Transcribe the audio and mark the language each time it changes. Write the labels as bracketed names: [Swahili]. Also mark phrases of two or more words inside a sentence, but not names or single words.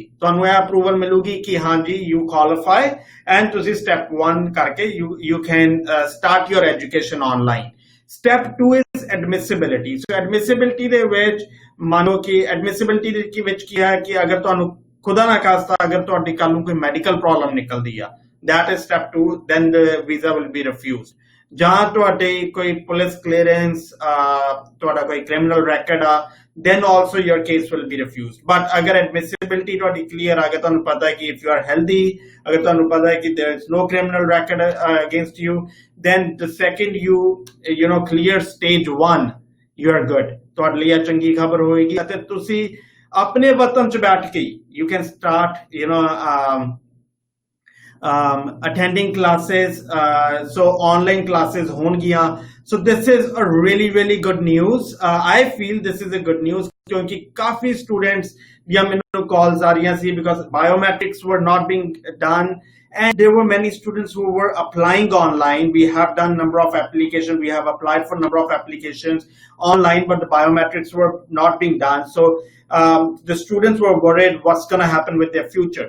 [Punjabi] ਤੁਹਾਨੂੰ ਇਹ ਅਪਰੂਵਲ ਮਿਲੂਗੀ ਕਿ ਹਾਂਜੀ [English] you qualify and [Punjabi] ਤੁਸੀਂ ਸਟੈਪ 1 ਕਰਕੇ [English] you can start your education online. step 2 is admissibility. [Punjabi] ਸੋ ਐਡਮਿਸਿਬਿਲਿਟੀ ਦੇ ਵਿੱਚ ਮੰਨੋ ਕਿ ਐਡਮਿਸਿਬਿਲਿਟੀ ਦੇ ਵਿੱਚ ਕੀ ਹੈ ਕਿ ਅਗਰ ਤੁਹਾਨੂੰ [Urdu] خدا نہ خواستہ [Punjabi] ਅਗਰ ਤੁਹਾਡੀ ਕੱਲ ਨੂੰ ਕੋਈ [English] medical problem [Punjabi] ਨਿਕਲਦੀ ਆ, [English] that is step 2, then the visa will be refused. [Punjabi] ਜਾਂ ਤੁਹਾਡੇ ਕੋਈ [English] police clearance, [Punjabi] ਤੁਹਾਡਾ ਕੋਈ [English] criminal record [Punjabi] ਆ, [English] then also your case will be refused. [Punjabi] But agar admissibility ਤੁਹਾਡੀ clear ਆ ਗਿਆ, ਤੁਹਾਨੂੰ ਪਤਾ ਹੈ ਕਿ [English] if you are healthy, [Punjabi] ਅਗਰ ਤੁਹਾਨੂੰ ਪਤਾ ਹੈ ਕਿ [English] there is no criminal record against you, then the second you clear stage 1, you are good. [Punjabi] ਤੁਹਾਡੇ ਲਈ ਇਹ ਚੰਗੀ ਖਬਰ ਹੋਏਗੀ ਅਤੇ ਤੁਸੀਂ ਆਪਣੇ ਵਤਨ 'ਚ ਬੈਠ ਕੇ [English] you can start attending classes. So online classes hongiyan. So this is a really good news. I feel this is a good news [Punjabi] ਕਿਉਂਕਿ ਕਾਫੀ students ਦੀਆਂ ਮੈਨੂੰ calls ਆ ਰਹੀਆਂ ਸੀ [English] because biometrics were not being done and there were many students who were applying online. We have done number of applications, we have applied for number of applications online, but the biometrics were not being done. So the students were worried what's going to happen with their future.